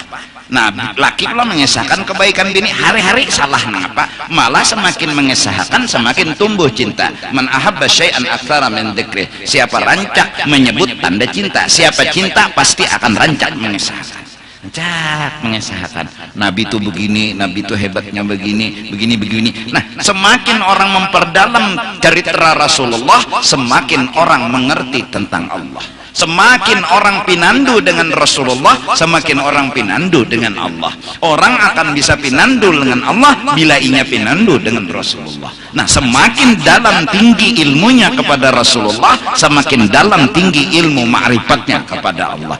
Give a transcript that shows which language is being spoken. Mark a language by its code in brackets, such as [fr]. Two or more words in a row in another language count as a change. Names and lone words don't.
[id] Nah laki pula mengesahkan kebaikan bini hari-hari salah napa. Malah semakin mengesahkan semakin tumbuh cinta. [ar] من أحب شيئا أكثر من ذكر. [id] Siapa rancak menyebut tanda cinta, siapa cinta pasti akan rancak mengesahkan. Rancak mengesahkan Nabi itu begini, Nabi itu hebatnya begini. Nah semakin orang memperdalam cerita Rasulullah semakin orang mengerti tentang Allah. Semakin orang pinandu dengan Rasulullah semakin orang pinandu dengan Allah. Orang akan bisa pinandu dengan Allah bila ia pinandu dengan Rasulullah. Nah semakin dalam tinggi ilmunya kepada Rasulullah semakin dalam tinggi ilmu ma'rifatnya kepada Allah.